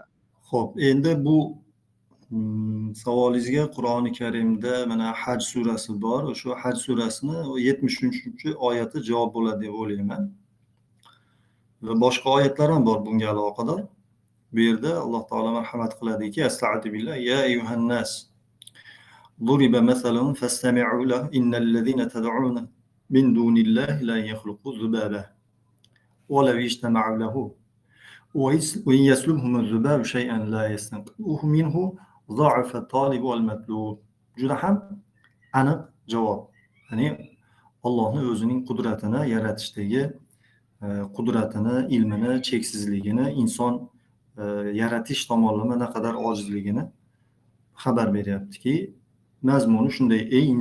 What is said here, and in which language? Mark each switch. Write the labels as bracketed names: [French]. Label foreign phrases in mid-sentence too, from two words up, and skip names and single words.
[Uzbek] Xo'p, endi bu savolingizga Qur'oni Karimda mana Haj surasi bor. O'sha Haj surasini 73-oyati javob bo'ladi deb o'ylayman. Va boshqa oyatlar ham bor bunga aloqador. Bu yerda Alloh taolo marhamat qiladiki, [Arabic] أستغفر بالله، يا أيها الناس ضرب مثل فاستمعوا له إن الذين تدعون من دون الله لا يخلقوا ذبابا ولو اجتمعوا له وإن يسلبهم الذباب شيئا لا يستنقذوه منه ضعف الطالب والمطلوب. [Uzbek] Juda ham aniq javob. Ya'ni Allohning o'zining qudratini, yaratishdagi qudratini, ilmini, cheksizligini, inson yaratish tomonlama naqadar ojizligini xabar beryaptiki, mazmuni shunday: ey